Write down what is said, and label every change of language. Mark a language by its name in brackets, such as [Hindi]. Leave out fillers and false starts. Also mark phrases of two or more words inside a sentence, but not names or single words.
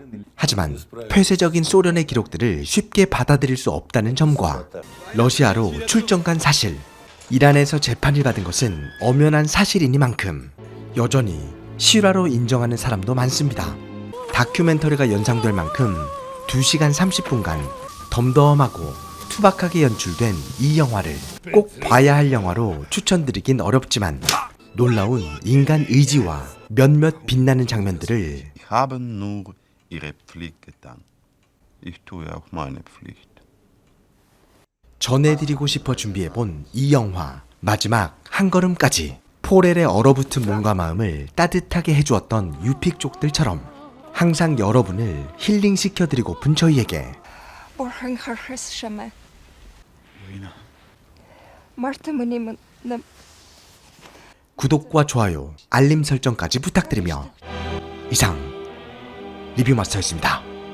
[Korean] 하지만 폐쇄적인 소련의 기록들을 쉽게 받아들일 수 없다는 점과 러시아로 출정 간 사실, 이란에서 재판을 받은 것은 엄연한 사실이니만큼 여전히 실화로 인정하는 사람도 많습니다. 다큐멘터리가 연상될 만큼 2시간 30분간 덤덤하고 투박하게 연출된 이 영화를 꼭 봐야 할 영화로 추천드리긴 어렵지만 놀라운 인간 의지와 몇몇 빛나는 장면들을 [German] Sie haben nur ihre Pflicht getan. Ich tue auch meine Pflicht. [Korean] 전해드리고 싶어 준비해본 이 영화 마지막 한 걸음까지 포렐의 얼어붙은 몸과 마음을 따뜻하게 해주었던 유픽족들처럼 항상 여러분을 힐링시켜드리고픈 저희에게 구독과 좋아요, 알림 설정까지 부탁드리며 이상 리뷰마스터였습니다.